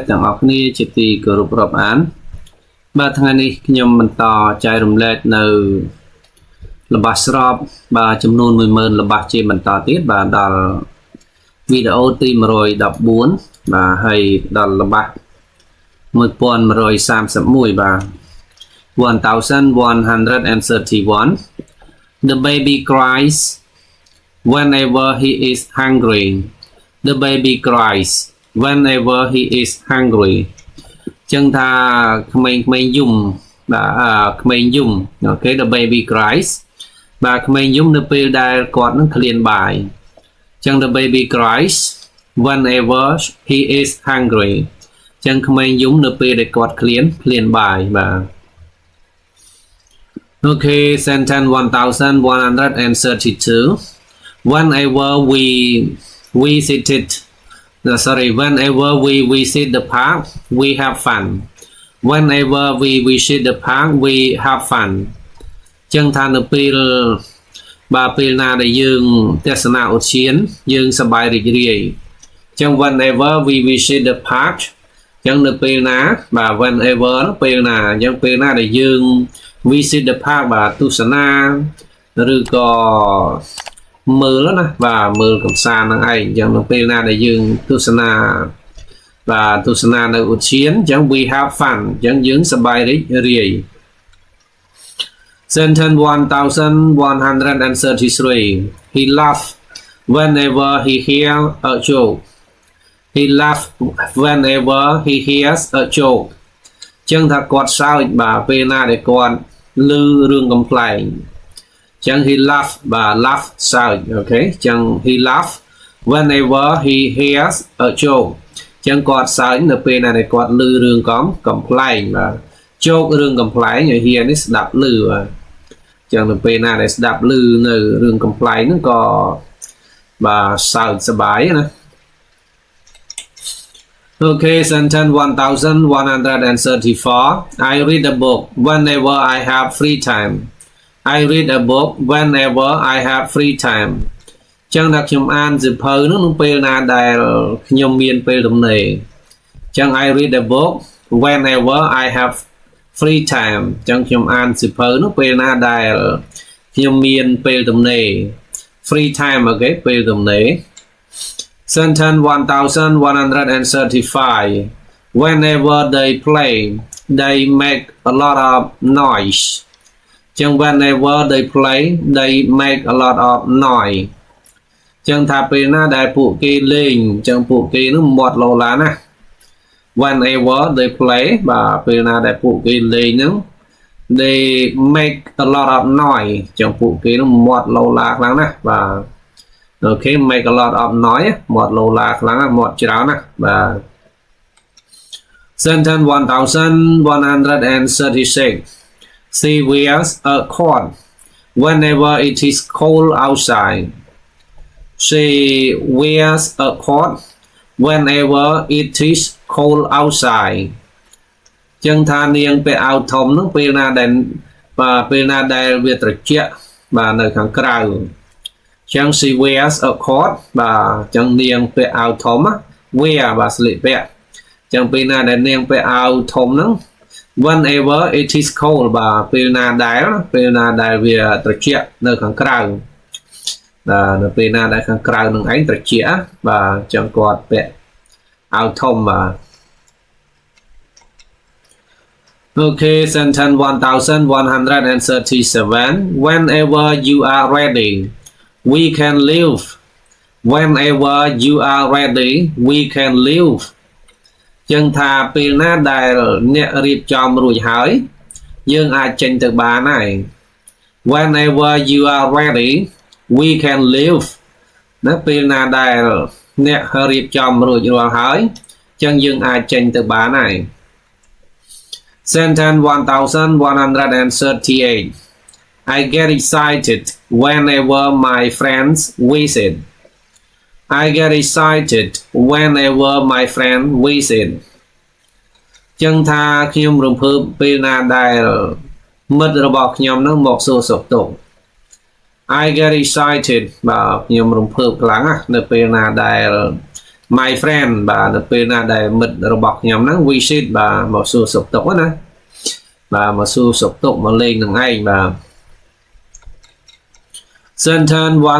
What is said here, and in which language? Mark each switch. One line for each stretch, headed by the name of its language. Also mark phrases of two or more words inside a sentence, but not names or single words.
Khmer: ទាំងអស់គ្នាជាទីគោរពរាប់អានបាទថ្ងៃនេះខ្ញុំបន្តចែករំលែកនៅល្បះស្របបាទចំនួន 10000 ល្បះជាបន្តទៀតបាទដល់វីដេអូទី114បាទហើយដល់ល្បះ1131បាទ1131
English: The baby cries whenever he is hungry. The baby cries whenever he is hungry.
Khmer: ចឹងថាក្មេងៗយំបាទក្មេងយំអូខេ
English: The baby cries
Khmer: បាទក្មេងយំនៅពេលដែលគាត់នឹងឃ្លានបាយចឹង
English: The baby cries whenever he is hungry
Khmer: ចឹងក្មេងយំនៅពេលដែលគាត់ឃ្លានបាយបាទ
English: Okay, sentence 1132. Whenever we visit the park, we have fun. Whenever we visit the park, we have fun.
Khmer: ចឹងថានៅពេលបាទពេលណាដែលយើងទស្សនាឧទ្យានយើងសប្បាយរីករាយចឹង
English: whenever we visit the park
Khmer: ចឹងនៅពេលណាបាទ whenever ពេលណាចឹងពេលណាដែលយើង
English: visit the park
Khmer: បាទទស្សនាឬក៏មើលណាបាទមើលកំសាន្តហ្នឹងឯងចឹងនៅពេលណាដែលយើងទស្សនាបាទទស្សនានៅឧទ្យានចឹង
English: we have fun
Khmer: ចឹងយើងសប្បាយរីករាយ
English: Sentence 1133 He laughs whenever he hears a joke. He laughs whenever he hears a joke.
Khmer: ចឹងថាគាត់សើចបាទពេលណាដែលគាត់ឮរឿងកំ pl ែង ចឹង
English: he laugh
Khmer: បាទ laugh សើចអូខេចឹង
English: he laugh whenever he hears a joke
Khmer: ចឹងគាត់សើចនៅពេលណាដែលគាត់ឮរឿងកំ pl ែងបាទ joke រឿងកំ pl ែងឲ្យ hear នេះស្ដាប់ឮបាទចឹងនៅពេលណាដែលស្ដាប់ឮនៅរឿងកំ pl ែងហ្នឹងក៏បាទសើចសប្បាយណា
English: Okay, sentence 1134. I read a book whenever I have free time. I read a book whenever I have free time.
Khmer: ចឹងថាខ្ញុំអានសៀវភៅនោះនៅពេលណាដែលខ្ញុំមានពេលទំនេរចឹង
English: I read a book whenever I have free time.
Khmer: ចឹងខ្ញុំអានសៀវភៅនោះពេលណាដែលខ្ញុំមានពេលទំនេរ
English: free time
Khmer: អូខេពេលទំនេរ Sentence 1135.
English: Whenever they play, they make a lot of noise. ចឹង whenever they play, they make a lot of noise.
Khmer: ចឹងថាពេលណាដែលពួកគេលេងចឹងពួកគេនឹងមាត់លោឡាណា
English: Whenever they play
Khmer: បាទពេលណាដែលពួកគេលេងហ្នឹង
English: they make a lot of noise
Khmer: ចឹងពួកគេនឹងមាត់លោឡាខ្លាំងណាស់បាទ
English: Okay, make a lot of noise
Khmer: មាត់លោឡាខ្លាំងណាស់មាត់ច្រើនណាស់បាទ Sentence 1136.
English: She wears a coat whenever it is cold outside. She wears a coat whenever it is cold outside.
Khmer: ចឹងថានាងពាក់អាវធំហ្នឹងពេលណាដែលបាទពេលណាដែលវាត្រជាក់បាទនៅ ខាងក្រៅ ចឹង
English: she wears a coat
Khmer: បាទចឹងនាងពាក់អាវធំ wear បាទស្លៀកពាក់ចឹងពេលណាដែលនាងពាក់អាវធំហ្នឹង
English: whenever it is cold
Khmer: បាទពេលណាដែលវាត្រជាក់នៅខាងក្រៅបាទនៅពេលណាដែលខាងក្រៅនឹងឯងត្រជាក់បាទចឹងគាត់ពាក់អាវធំបាទ
English: Okay, sentence 1137. Whenever you are ready, we can live. Whenever you are ready, we can live.
Khmer: ចឹងថាពេលណាដែលអ្នករៀបចំរួចហើយយើងអាចចេញទៅបានហើយ
English: Whenever you are ready, we can live.
Khmer: ណាពេលណាដែលអ្នករៀបចំរួចរាល់ហើយចឹងយើងអាចចេញទៅបានហើយ Sentence 1138.
English: I get excited whenever my friends visit. I get excited whenever my friends visit.
Khmer: ចឹងថាខ្ញុំរំភើបពេលណាដែលមិត្តរបស់ខ្ញុំនឹងមកសួរសុខទុក្ខ
English: I get excited
Khmer: បាទខ្ញុំរំភើបខ្លាំងណាស់នៅពេលណាដែល
English: my friend
Khmer: បាទនៅពេលណាដែលមិត្តរបស់ខ្ញុំហ្នឹង visit បាទមកសួរសុខទុក្ខណាបាទមកសួរសុខទុក្ខមកលេងនឹងឯងបាទ Sentence